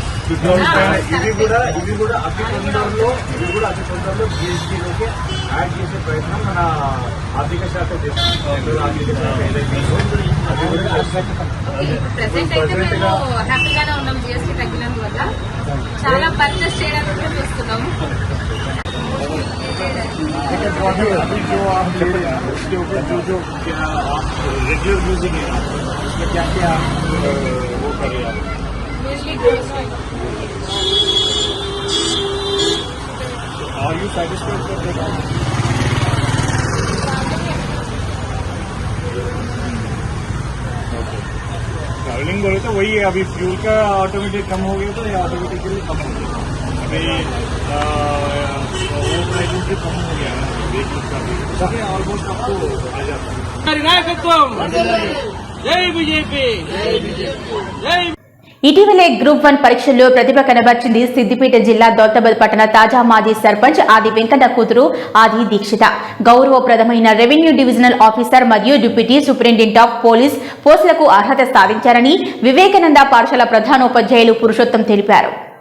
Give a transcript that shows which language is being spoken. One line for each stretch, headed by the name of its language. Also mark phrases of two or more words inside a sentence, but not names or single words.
Telugu: ఇవి కూడా అతి తొందరలో జీఎస్టీలోకి యాడ్ చేసే ప్రయత్నం మన ఆర్థిక శాఖ చేస్తుంది. ఆర్థిక శాఖ ఏదైతే అది కూడా హ్యాపీగానే ఉన్నాం. జీఎస్టీ తగ్గినందువల్ల చాలా పర్చేస్ చేయడానికి కూడా చూస్తున్నాము.
Hindi: अभी जो आप उसके ऊपर जो
English: regular using
Hindi: है उसमें क्या क्या वो करें आप?
English: Are you satisfied with that?
Hindi: ट्रैवलिंग बोले तो वही है. अभी फ्यूल का ऑटोमेटिक कम हो गया तो ये ऑटोमेटिकली कम हो गया. अभी वो प्राइस भी कम हो गया है. वेहिकल का भी सभी ऑलमोस्ट आपको आ जाता है. जय बीजेपी.
Telugu: ఇటీవలే గ్రూప్ 1 పరీక్షల్లో ప్రతిభ కనబర్చింది సిద్దిపేట జిల్లా దౌలతాబాద్ పట్టణ తాజా మాజీ సర్పంచ్ ఆది వెంకన్న కూతురు ఆది దీక్షిత. గౌరవప్రదమైన
English: Revenue Divisional Officer
Telugu: మరియు
English: Deputy Superintendent of Police
Telugu: పోస్టులకు అర్హత సాధించారని వివేకానంద పాఠశాల ప్రధానోపాధ్యాయులు పురుషోత్తం తెలిపారు.